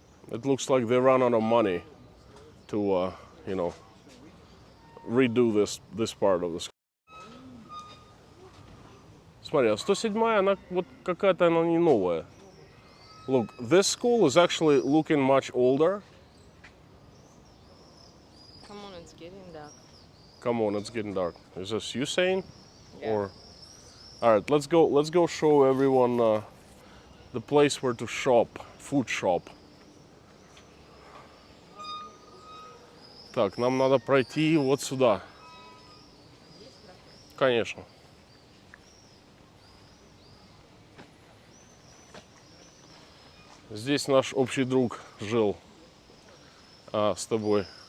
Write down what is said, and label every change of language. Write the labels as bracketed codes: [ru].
[en] It looks like they ran out of money to, you know, redo this part of the school. [ru] Смотри, а 107-я, она вот какая-то, она не новая. [en] Look, this school is actually looking much older. Come on, it's getting dark. Come on, it's getting dark. Is this you saying? Yeah. Or all right, let's go show everyone the place where to shop, food shop. [ru] Так, нам надо пройти вот сюда. Конечно. Здесь наш общий друг жил с тобой.